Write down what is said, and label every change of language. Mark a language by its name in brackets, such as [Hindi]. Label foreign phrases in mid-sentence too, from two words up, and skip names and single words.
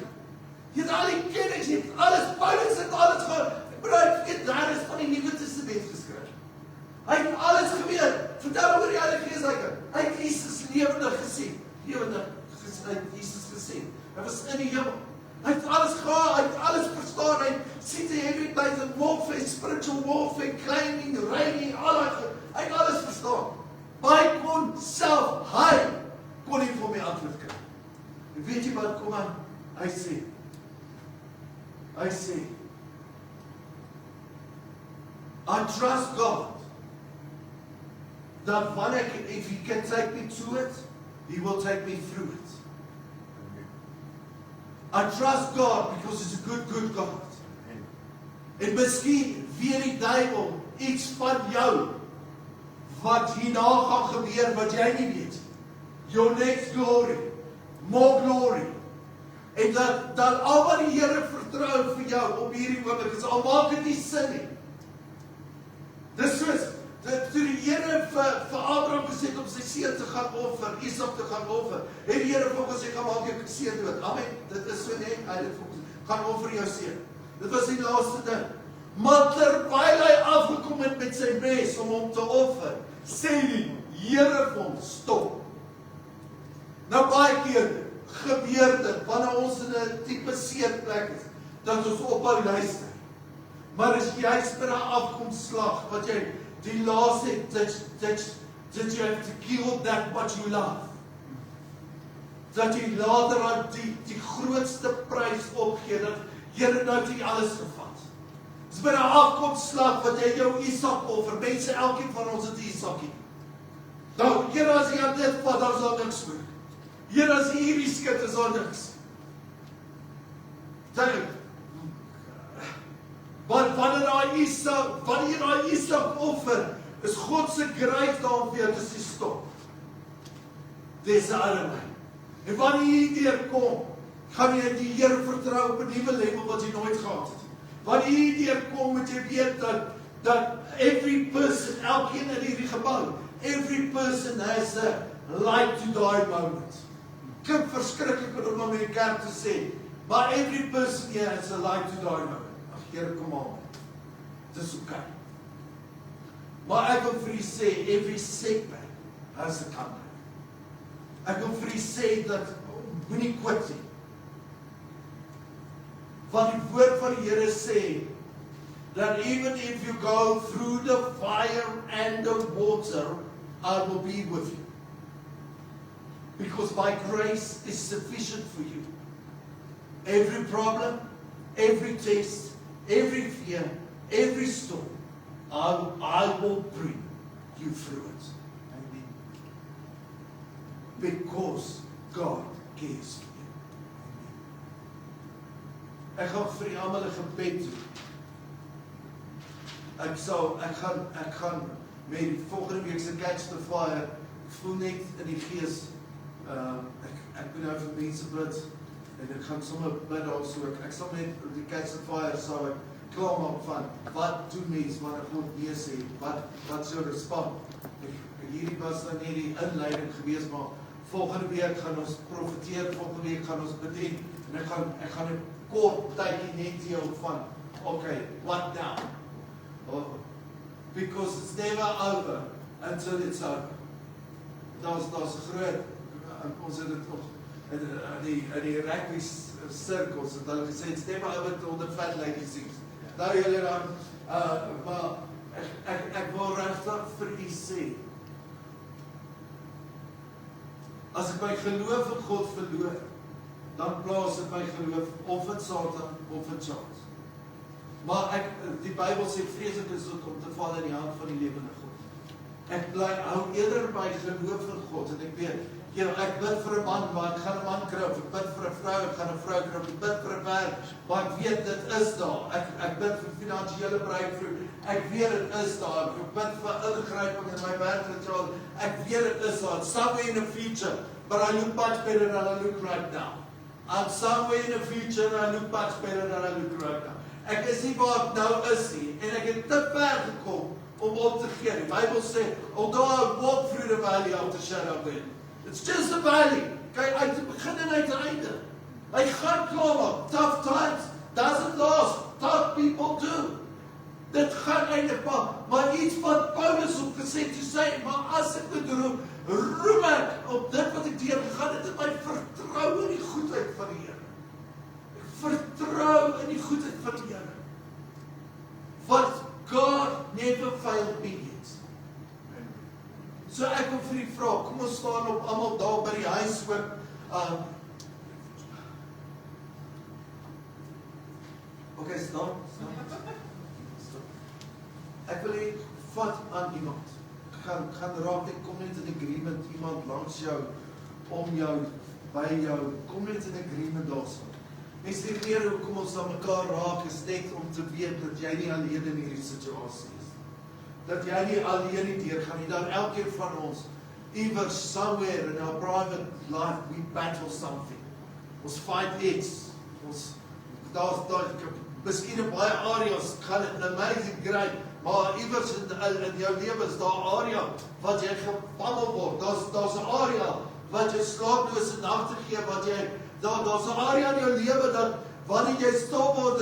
[Afrikaans] Jy het al die kennis, jy het alles, Paulus het alles gehad, het daar is van die Nuwe Testament geskryf. Hy het alles geweet, vertel oor die Heilige Gees, hy het Jesus lewendig gesien, hy het Jesus gesien, hy was in die hemel, hy het alles gehad, hy het alles verstaan, hy sien die [English] heavy things in warfare, spiritual warfare, claiming, reigning, [Afrikaans] hy het alles verstaan, maar hy kon nie vir my antwoord kry. En weet jy wat kom aan? Hy sê, [English] I trust God that if he can take me to it, he will take me through it. I trust God because he's a good God. [Afrikaans] En miskien weet die duiwel iets van jou wat hierna gaan gebeur wat jy nie weet. [English] Your next glory, more glory. [Afrikaans] En dat al wat die Here vertrou vir jou op hierdie oomblik is, al maak dit nie sin nie. Dis soos, toe die Here vir Abraham gesê om sy seun te gaan offer, Isak te gaan offer, het die Here vir hom gesê, gaan maak jou seun dood. Amen, dit is so net, hy het vir hom gesê, gaan offer jou seun. Dit was die laaste ding. Maar terwyl hy afgekom het met sy mes om hom te offer, sê die Here vir hom, stop. Nou baie keer gebeur dit, wanneer ons in 'n tipe seerplek is, dat ons ophou luister. Maar as jy juist by 'n afkomslag, wat jy die laaste het, [English] that you have to kill that what you love. [Afrikaans] Dat jy later aan die grootste prys opgee, dat Here nou die alles gevat. Dis by 'n afkomslag wat jy jou Isak offer, mense, elkeen van ons het Isakie. Nou, Here, as jy aan dit vat, dan is daar niks meer. Here, as jy hierdie skit, is daar niks. Dink, wanneer jy Isak offer, is God se grace daarom vir jou te sê stop. Dis 'n ander way. En wanneer jy deurkom, gaan jy die Here vertrou op 'n nuwe level wat jy nooit gehad het. Wanneer jy deurkom, moet jy weet dat [English] every person, [Afrikaans] elkeen in hierdie gebou, every person has a like to die moment. Klink verskriklik om in die kerk te sê, maar [English] every person here has a like to die moment. [Afrikaans] Ag Here, kom aan. Dis okay. Maar ek wil vir u sê, [English] every setback has a comeback. [Afrikaans] Ek wil vir u sê dat moenie quit nie. Want die woord van die Here sê [English] that even if you go through the fire and the water, I will be with you. Because my grace is sufficient for you. Every problem, every test, every fear, every storm, I will bring you through it. Amen. Because God cares for you. Amen. [Afrikaans] Ek gaan vir almal 'n gebed doen. Ek gaan met volgende week se Catch the Fire, ek voel net in die gees, ek moet nou vir mense bid, en ek gaan sommer bid also, ek sal met die Catch the Fire, sal ek klaarmaak van, wat doen mens, wanneer God nee sê, wat sou respond. Hierdie was dan nie die inleiding gewees, maar volgende week gaan ons profeteer, volgende week gaan ons bedien, en ek gaan 'n kort tydjie net deel van, [English] okay, what now? Because it's never over until it's over. [Afrikaans] Daar's groot, ons het dit nog in die rugby cirkels het hulle gesê, [English] it's never over till the fat lady sings. [Afrikaans] Nou julle dan, maar ek wil regtig vir u sê, as ek my geloof in God verloor, dan plaas ek my geloof of in Satan of in Charles. Maar die Bybel sê vreeslik is dit om te val in die hand van die lewende God. Ek hou eerder by geloof in God, en ek weet, ek bid vir 'n man, maar ek gaan 'n man kry, of ek bid vir 'n vrou, ek gaan 'n vrou kry, of ek bid vir 'n werk, maar ek weet dit is daar. Ek bid vir finansiële breakthrough, ek weet dit is daar. Ek bid vir ingryping in my werk, ek weet dit is daar. [English] Somewhere in the future, but I look much better than I look right now. I'm somewhere in the future and I look much better than I look right now. [Afrikaans] Ek is nie waar ek nou is nie, en ek het te ver gekom om op te gee. Die Bybel sê, [English] although I walk through the valley of the shadow of death, it's just a valley. [Afrikaans] Kyk, uit die begin en uit die einde. Hy gaan klaar, [English] tough times doesn't last, tough people do. [Afrikaans] Dit gaan eindig, maar iets wat Paulus op gesê te sê, maar as ek dit roem ek op dit wat ek deurgegaan het, my vertrou in die goedheid van die Here. Vertrou in die goedheid van die Here. [English] Want God never failed me yet. [Afrikaans] So ek wil vir u vra, kom ons staan op almal daar by die huis ook. Okay, staan. Ek wil hê, vat aan iemand. Gaan raak, ek kom net [English] in agreement, [Afrikaans] iemand langs jou, om jou, by jou, kom net [English] in agreement [Afrikaans] daarso. Mens die rede hoekom ons aan mekaar raak is net om te weet dat jy nie alleen in hierdie situasie is. Dat jy nie alleen nie deurgaan nie, dat elkeen van ons, iewers [English] somewhere in our private life, we battle something. [Afrikaans] Ons fight iets. Miskien in baie areas gaan dit [English] amazing great, [Afrikaans] maar iewers in jou lewe is daar area wat jy gebammel word. Daar's 'n area wat jy slaaplose nagte gee, wat jy daar's 'n area in jou lewe wanneer jy stil word